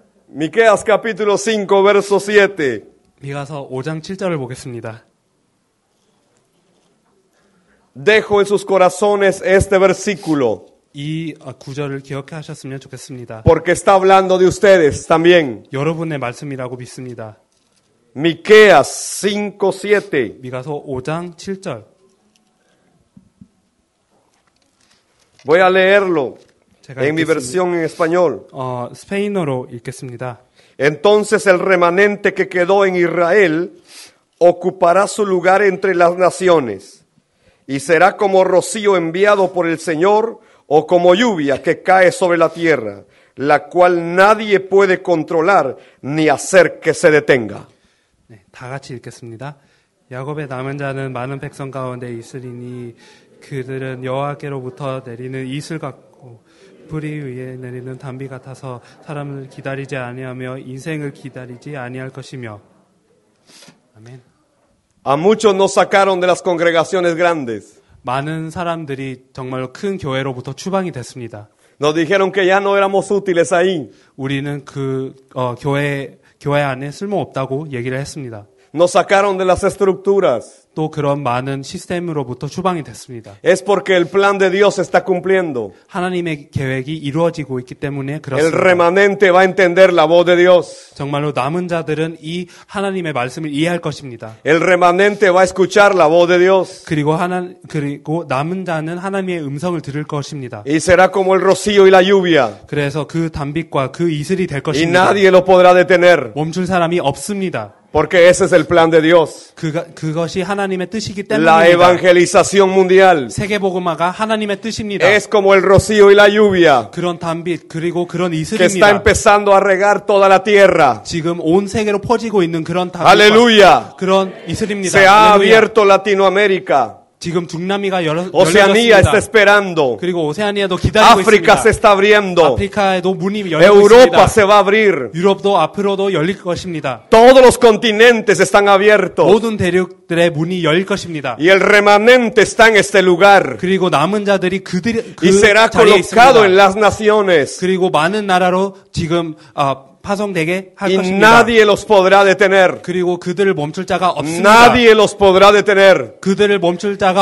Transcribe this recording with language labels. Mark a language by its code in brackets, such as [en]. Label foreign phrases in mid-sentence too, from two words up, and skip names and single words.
[es] Miqueas capítulo 5, verso 7. [ko] 미가서 5장 7절을 보겠습니다. [es] Dejo en sus corazones este versículo, [ko] 이 구절을 기억하셨으면 좋겠습니다. [es] porque está hablando de ustedes también. [ko] 여러분의 말씀이라고 믿습니다. [es] Miqueas 5, 7. [ko] 미가서 5장 7절. [es] Voy a leerlo [ko] 제가 [es] en mi versión en español. [ko] 스페인어로 읽겠습니다. [es] Entonces el remanente que quedó en Israel ocupará su lugar entre las naciones y será como rocío enviado por el Señor o como lluvia que cae sobre la tierra, la cual nadie puede controlar ni hacer que se detenga. [ko] 네, 다 같이 읽겠습니다. 야곱의 남은 자는 많은 백성 가운데 있으리니 그들은 여호와께로부터 내리는 이슬 같고 뿌리 위에 내리는 단비 같아서 사람을 기다리지 아니하며 인생을 기다리지 아니할 것이며. 아멘. [es] A muchos nos sacaron de las congregaciones grandes. [ko] 많은 사람들이 정말로 큰 교회로부터 추방이 됐습니다. [es] Nos dijeron que ya no éramos útiles ahí. [ko] 우리는 그 교회 안에 쓸모없다고 얘기를 했습니다. [es] Nos sacaron de las estructuras. [ko] 또 그런 많은 시스템으로부터 추방이 됐습니다. [es] Es porque el plan de Dios se está cumpliendo. [ko] 하나님의 계획이 이루어지고 있기 때문에 [es] El [ko] 그렇습니다. [es] remanente va a entender la voz de Dios. [ko] 정말로 남은 자들은 이 하나님의 말씀을 이해할 것입니다. [es] El remanente va a escuchar la voz de Dios. [ko] 그리고 남은 자는 하나님의 음성을 들을 것입니다. [es] Y será como el rocío y la lluvia. [ko] 그래서 그 단빛과 그 이슬이 될 [es] Y [ko] 것입니다. [es] nadie lo podrá detener. [ko] 멈출 사람이 없습니다. [es] Porque ese es el plan de Dios. [ko] 그것이 하나님의 뜻이기 [es] La [ko] 때문입니다. [es] evangelización mundial [ko] 세계복음화가 하나님의 뜻입니다. [es] es como el rocío y la lluvia [ko] 그런 단빛 그리고 그런 [es] que está [ko] 이슬입니다. [es] empezando a regar toda la tierra. [ko] 지금 온 세계로 퍼지고 있는 그런 단빛과 [es] Aleluya. [ko] 그런 이슬입니다. [es] Se ha [ko] 할렐루야. [es] abierto Latinoamérica. [ko] 지금 중남미가 [es] Oceanía está [ko] 열렸습니다. [es] esperando. [ko] 그리고 오세아니아도 기다리고 [es] África se [ko] 있습니다. [es] está abriendo. [ko] 아프리카에도 문이 열리고 [es] Europa [ko] 있습니다. [es] se va a abrir. [ko] 유럽도 앞으로도 열릴 것입니다. [es] Todos los continentes están abiertos. [ko] 모든 대륙들의 문이 열릴 것입니다. [es] Y el remanente está en este lugar. [ko] 그리고 남은 자들이 그 [es] Y será [ko] 자리에 [es] colocado en [ko] 있습니다. [es] las naciones. [ko] 그리고 많은 나라로 지금 파송되게 할 [es] Y [ko] 것입니다. [es] nadie los podrá detener. [ko] 그리고 그들을 멈출 자가 없습니다. [es] Nadie los podrá detener. [ko] 그들을 멈출 자가